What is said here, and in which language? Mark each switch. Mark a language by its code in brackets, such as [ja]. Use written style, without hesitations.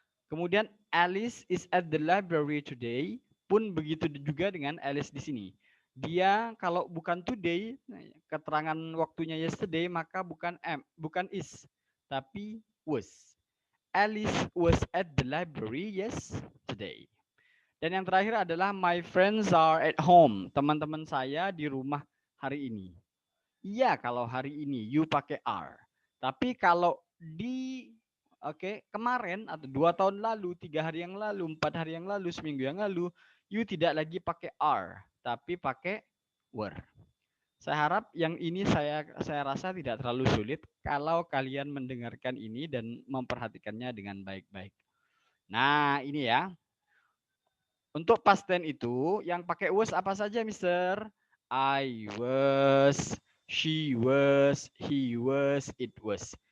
[id] Kemudian [en] Alice is at the library today. [id] Pun begitu juga dengan Alice di sini. Dia kalau bukan today, keterangan waktunya yesterday, maka bukan am, bukan is, tapi was. [en] Alice was at the library yesterday. [id] Dan yang terakhir adalah [en] my friends are at home. [id] Teman-teman saya di rumah hari ini. Iya, kalau hari ini you pakai are. Tapi kalau di kemarin atau 2 tahun lalu, 3 hari yang lalu, 4 hari yang lalu, seminggu yang lalu, You tidak lagi pakai are, tapi pakai were. Saya harap yang ini saya rasa tidak terlalu sulit kalau kalian mendengarkan ini dan memperhatikannya dengan baik-baik. Nah, ini ya. Untuk past tense itu yang pakai was apa saja, Mister? [en] I was, she was, he was, it was.